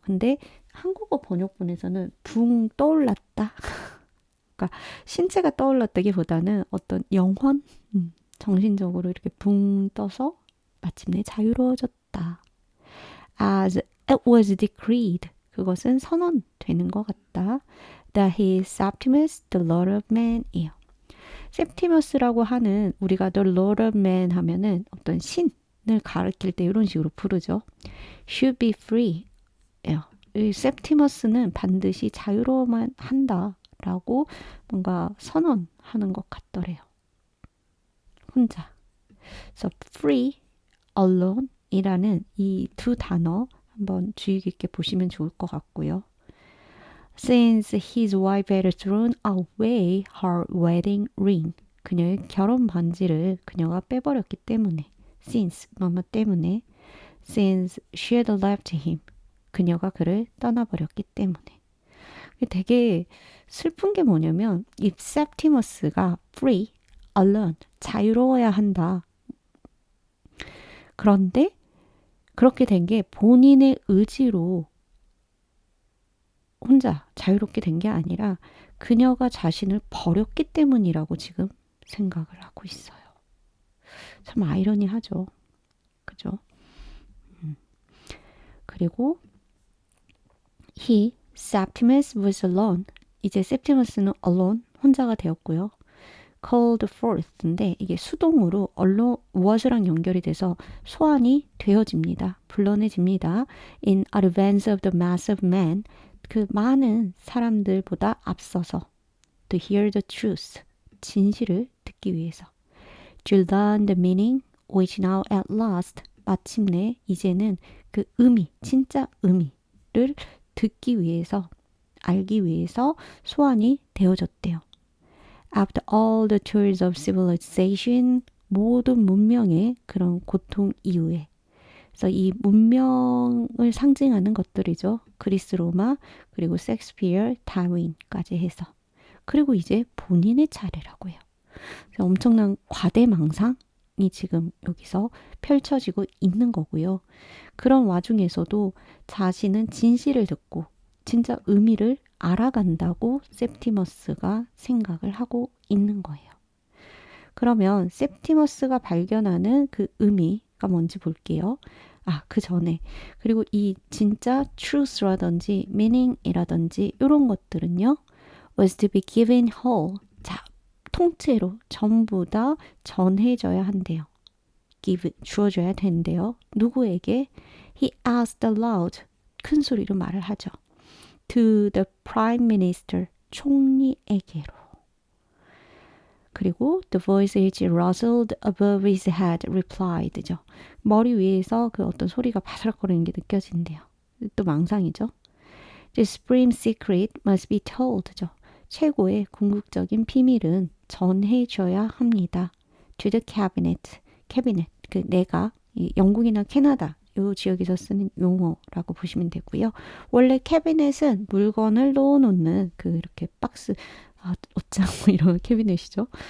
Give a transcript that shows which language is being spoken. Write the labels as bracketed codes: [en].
[ko] 근데 한국어 번역본에서는 붕 떠올랐다. 그러니까 신체가 떠올랐다기보다는 어떤 영혼, 정신적으로 이렇게 붕 떠서 마침내 자유로워졌다. [en] As it was decreed. [ko] 그것은 선언되는 것 같다. [en] That he is Septimus, the Lord of Men 이요. [ko] septimus라고 하는 우리가 the Lord of Men 하면은 어떤 신을 가리킬 때 이런 식으로 부르죠. [en] Should be free. [ko] 이 septimus는 반드시 자유로워만 한다라고 뭔가 선언하는 것 같더래요. 혼자. [en] So free, alone [ko] 이라는 이 두 단어 한번 주의 깊게 보시면 좋을 것 같고요. [en] Since his wife had thrown away her wedding ring. [ko] 그녀의 결혼 반지를 그녀가 빼버렸기 때문에. Since 뭐뭐 때문에. [en] Since she had left him. [ko] 그녀가 그를 떠나버렸기 때문에. 되게 슬픈 게 뭐냐면 이 Septimus가 [en] free, alone, [ko] 자유로워야 한다. 그런데 그렇게 된 게 본인의 의지로 혼자 자유롭게 된 게 아니라 그녀가 자신을 버렸기 때문이라고 지금 생각을 하고 있어요. 참 아이러니하죠. 그죠? 그리고 [en] he, Septimus was alone. [ko] 이제 Septimus는 alone, 혼자가 되었고요. [en] called forth [ko] 인데 이게 수동으로 was랑 연결이 돼서 소환이 되어집니다. 불러내집니다. [en] In advance of the mass of men. [ko] 그 많은 사람들보다 앞서서 [en] to hear the truth. [ko] 진실을 듣기 위해서. [en] To learn the meaning which now at last. [ko] 마침내 이제는 그 의미, 진짜 의미를 듣기 위해서, 알기 위해서 소환이 되어졌대요. [en] After all the toils of civilization, [ko] 모든 문명의 그런 고통 이후에. 그래서 이 문명을 상징하는 것들이죠. 그리스 로마, 그리고 셰익스피어, 다윈까지 해서. 그리고 이제 본인의 차례라고 해요. 엄청난 과대망상이 지금 여기서 펼쳐지고 있는 거고요. 그런 와중에서도 자신은 진실을 듣고 진짜 의미를 알아간다고 septimus가 생각을 하고 있는 거예요. 그러면 septimus가 발견하는 그 의미가 뭔지 볼게요. 그 전에 그리고 이 진짜 truth라든지 meaning이라든지 이런 것들은요. [en] was to be given whole. [ko] 자, 통째로 전부 다 전해져야 한대요. 주어져야 된대요. 누구에게? [en] He asked aloud. [ko] 큰 소리로 말을 하죠. [en] To the prime minister. [ko] 총리에게로. [en] 그리고 the voice which rustled above his head replied죠. [ko] 머리 위에서 그 어떤 소리가 바스락거리는 게 느껴진대요. 또 망상이죠. [en] The supreme secret must be told죠. [ko] 최고의 궁극적인 비밀은 전해져야 합니다. [en] To the cabinet. cabinet. [ko] 그 내각. 영국이나 캐나다 이 지역에서 쓰는 용어라고 보시면 되고요. 원래 캐비넷은 물건을 넣어놓는 그 이렇게 박스, 옷장 뭐 이런 캐비넷이죠.